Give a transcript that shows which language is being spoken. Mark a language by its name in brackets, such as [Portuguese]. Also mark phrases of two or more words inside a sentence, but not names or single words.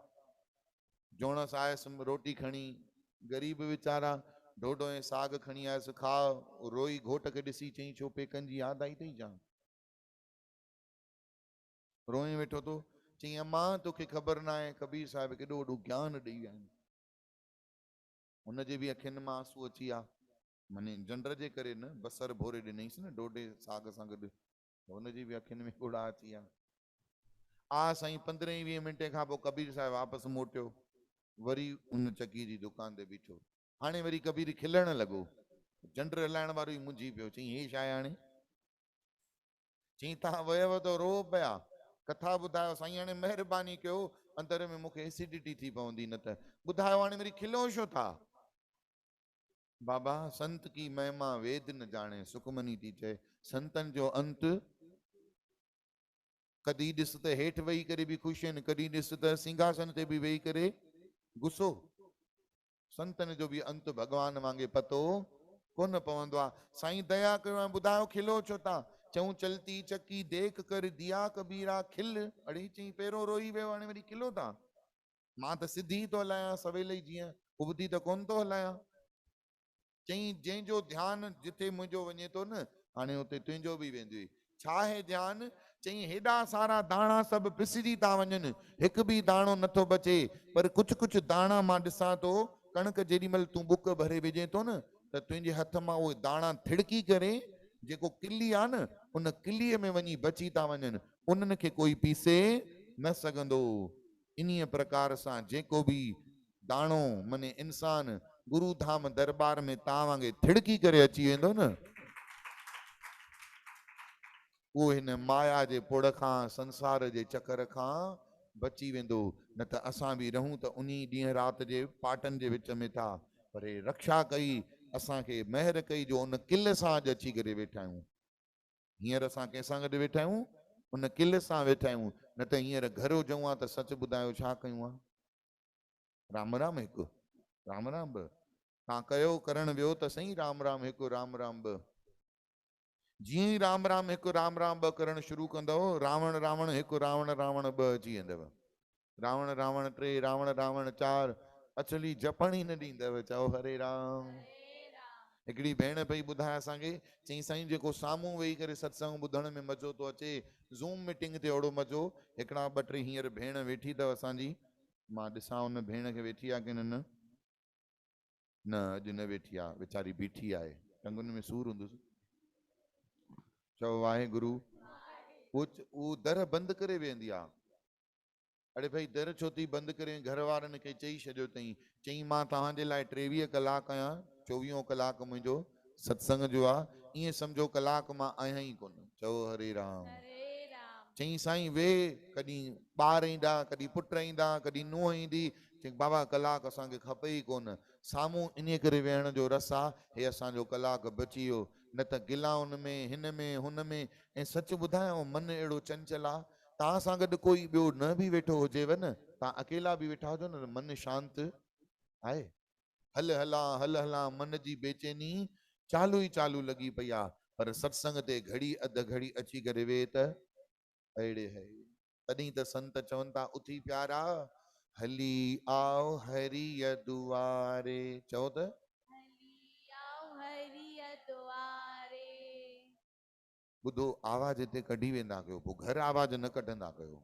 [Sindhi] जोणस आयसि रोटी खणी, ग़रीब वीचारा ढोढो ऐं साग खणी आयसि खाओ। रोई घोट खे ॾिसी चई छो पेकनि जी यादि आई अथई छा। रोई वेठो तो। चई अम्मा तोखे ख़बर न आहे कबीर साहिब केॾो वॾो ज्ञान ॾेई विया आहिनि। हुनजे बि अखियुनि मां आंसू अची विया। माने जंड जे करे न, बसर भोरे ॾिनईंसि न ढोढे साग सां गॾु, हुनजी बि अखियुनि में ॻोढ़ा अची विया। साईं 15-20 मिंटे खां पोइ कबीर साहिब वापसि मोटियो, वरी उन चकी जी दुकान ते बीठो। हाणे वरी कबीर खिलण लॻो। जंड हलाइण वारो ई मुंझी पियो। चई हे छा आहे हाणे। चई तव्हां वयव त रो पिया, कथा ॿुधायो साईं। हाणे महिरबानी कयो, अंदर में मूंखे एसिडिटी थी पवंदी न त। ॿुधायो हाणे वरी खिलो छो था। [Hindi] बाबा संत की महिमा वेद न जाने, [Sindhi] सुखमनी थी चए। संतनि जो अंत कॾहिं ॾिस त हेठि वेही करे बि ख़ुशि आहिनि, कॾहिं ॾिस त सिंघासन ते बि वेही करे गुस्सो। संतनि जो बि अंत भॻवान वांगे पतो कोन पवंदो आहे। साईं दया कयो ऐं ॿुधायो खिलो छो था। [Hindi] चऊं चलती चक्की देख कर दिया कबीरा खिल। [Sindhi] अड़े चई पहिरियों रोई वियो, हाणे वरी खिलो था। मां त सिधी थो हलायां सवेल ई, जीअं उबती त कोन थो हलायां। चई जंहिंजो ध्यानु जिथे मुंहिंजो वञे थो न, हाणे हुते तुंहिंजो बि वेंदो। छा आहे ध्यानु। चई हेॾा सारा दाणा सभु पिसिजी था वञनि, हिकु बि दाणो नथो बचे। पर कुझु कुझु दाणा मां ॾिसां थो, कणिक जेॾी महिल तूं बुक भरे विझे थो न, त तुंहिंजे हथ मां उहे दाणा थिड़की करे जेको किली आहे न, उन किलीअ में वञी बची था वञनि, उन्हनि खे कोई पीसे न सघंदो। इन्हीअ प्रकार सां जेको बि दाणो माने इंसान गुरु धाम दरबार में तव्हां वांगुरु थिड़की करे अची वेंदो न, उहो हिन माया जे पुड़ खां, संसार जे चकर खां बची वेंदो। न त असां बि रहूं त उन्ही ॾींहं राति जे पाटनि जे विच में था, पर हे रक्षा कई, असांखे महिर कई जो उन किल सां अॼु अची करे वेठा आहियूं। हींअर असां कंहिंसां गॾु वेठा आहियूं, उन किल सां वेठा आहियूं। न त हींअर घर हुजऊं हा त सच ॿुधायो छा कयूं हा? राम राम हिकु, राम राम ॿ, तव्हां कयो करण वियो त सही राम राम हिकु राम राम ॿ। जीअं ई राम राम हिकु राम राम ॿ करणु शुरू कंदव, रावण रावण हिकु रावण रावण ॿ अची वेंदव। रावण रावण टे, रावण रावण चार, अचली जपण ई न ॾींदव। चओ हरे राम। हिकिड़ी भेण पई ॿुधाए असांखे, चई साईं जेको साम्हूं वेही करे सत्संग ॿुधण में मज़ो थो अचे, ज़ूम मीटिंग ते ओड़ो मज़ो, हिकिड़ा ॿ टे हींअर भेण वेठी अथव असांजी, मां ॾिसां उन भेण खे वेठी आहे की न, न अॼु न वेठी आहे, वीचारी बीठी आहे, टंगुनि में सूर हूंदुसि। चओ वाहेगुरु। उहो दर बंदि करे वेंदी आहे। अड़े भाई दर छो थी बंदि करे? घर वारनि खे चई छॾियो अथई, चई मां तव्हांजे लाइ 23 कलाक आहियां, 24 कलाक मुंहिंजो सत्संग जो आहे, ईअं सम्झो कलाक मां आहियां ई कोन। चओ हरे राम। चई साईं वे, कॾहिं ॿार ईंदा, कॾहिं पुट ईंदा, कॾहिं नुंहुं ईंदी, चई बाबा कलाक असांखे खपे ई कोन। साम्हूं इन करे वेहण जो रस आहे, हे असांजो कलाक बची वियो। न त गिलाउनि में, हिन में हुन में। ऐं सच ॿुधायांव, मन अहिड़ो चंचल आहे, तव्हां सां गॾु कोई ॿियो न बि वेठो हुजेव न, तव्हां अकेला बि वेठा हुजो न, मन शांत आहे। हल हलां हल हलां मन जी बेचैनी चालू ई चालू लॻी पई आहे। पर सत्संग ते घड़ी अधु घड़ी अची करे वेह त अहिड़े है। तॾहिं त संत चवनि था, उथी प्यारा हली आओ हरिय दुआरे। चओ त ॿुधो, आवाज़ हिते कढी वेंदा कयो, पोइ घर आवाज़ न कढंदा कयो।